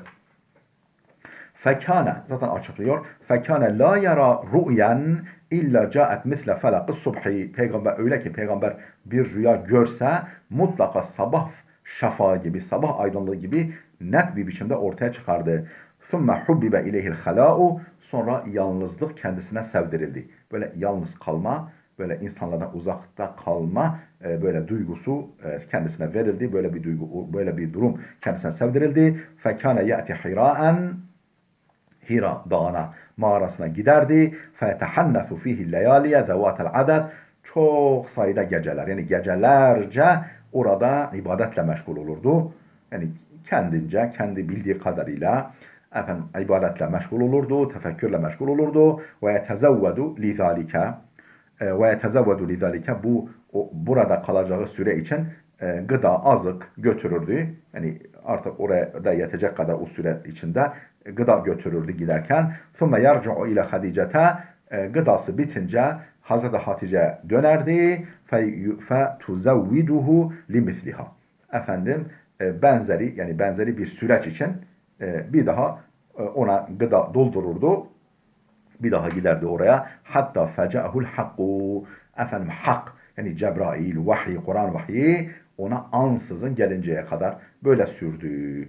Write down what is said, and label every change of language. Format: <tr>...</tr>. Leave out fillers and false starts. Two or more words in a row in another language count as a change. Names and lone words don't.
<ar>Fekâne,</ar> <tr>zaten açıklıyor.</tr> <ar>Fekâne لا يرى رؤيا إلا جاءت مثل فلق الصبح.</ar> <tr>Peygamber öyle ki peygamber bir rüya görse mutlaka sabah şafağı gibi, sabah aydınlığı gibi net bir biçimde ortaya çıkardı.</tr> <ar>ثُمَّ حُبِّبَ اِلَيْهِ الْخَلَاءُ.</ar> <tr>Sonra yalnızlık kendisine sevdirildi. Böyle yalnız kalma, böyle insanlardan uzakta kalma böyle duygusu kendisine verildi. Böyle bir duygu, böyle bir durum kendisine sevdirildi.</tr> <ar>فَكَانَ يَأْتِ حِرَاءً.</ar> <tr>Hira dağına, mağarasına giderdi.</tr> <ar>فَيَتَحَنَّثُ ف۪يهِ اللَّيَالِيَ ذَوَاتَ الْعَدَدِ.</ar> <tr>Çok sayıda geceler, yani gecelerce orada ibadetle meşgul olurdu. Yani kendince, kendi bildiği kadarıyla efendim ibadetle meşgul olurdu, tefekkürle meşgul olurdu.</tr> <ar>وَيَتَزَوَّدُ لِذَٰلِكَ. وَيَتَزَوَّدُ لِذَٰلِكَ.</ar> <tr>Burada kalacağı süre için gıda, azık götürürdü. Yani artık oraya da yetecek kadar o süre içinde gıda götürürdü giderken.</tr> <ar>ثُمَّ يَرْجُعُ اِلَى خَدِيجَةَ.</ar> <tr>Gıdası bitince Hazreti Hatice dönerdi.</tr> <ar>فَتُزَوِّدُهُ لِمِثْلِهَا.</ar> <tr>Efendim benzeri, yani benzeri bir süreç için bir daha ona gıda doldururdu. Bir daha giderdi oraya.</tr> <ar>حتى فجأه الحق.</ar> <tr>Efendim hak, yani Cebrail, vahiy, Kur'an vahyi ona ansızın gelinceye kadar böyle sürdü.</tr>